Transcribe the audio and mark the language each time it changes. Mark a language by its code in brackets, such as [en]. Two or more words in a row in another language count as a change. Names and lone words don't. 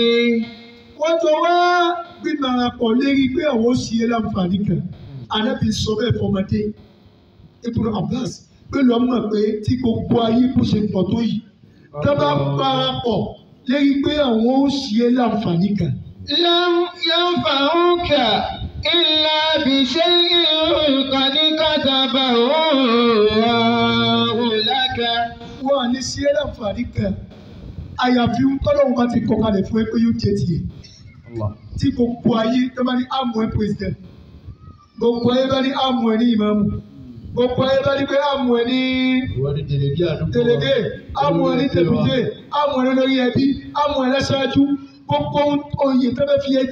[yo] wọ́n jọ wá gbìmọ̀ràn pọ̀ lérí pé àwọn ó ṣe é láǹfààní kan. Ànábì sọ bẹ́ẹ̀ fọmọdé Ibn Abbas pé lọ́ mọ̀ pé tí gbogbo ayé kò ṣe pọ̀ tó yìí tó bá parapọ̀ lérí pé àwọn ó ṣe é láǹfààní kan. [ar] لم ينفعوك إلا بشيء قد كتبه الله لك. [yo] wọ́n á ní ṣe é láǹfààní kan àyàfi tọ́lọ́run bá ti kọ kalẹ̀ fún ẹ pé yóò jẹ tiẹ̀. tí gbogbo ayé tó bá ní àmọ́ ẹ president gbogbo ayé bá ní àmú ẹ ní ìmáàmù gbogbo ayé bá ní pé àmú ẹ ní délégué àmú ẹ ní député àmú ẹ ní olórí ẹbí àmú ẹ lẹ́ṣáájú gbogbo oyè tó fẹ́ fi ẹ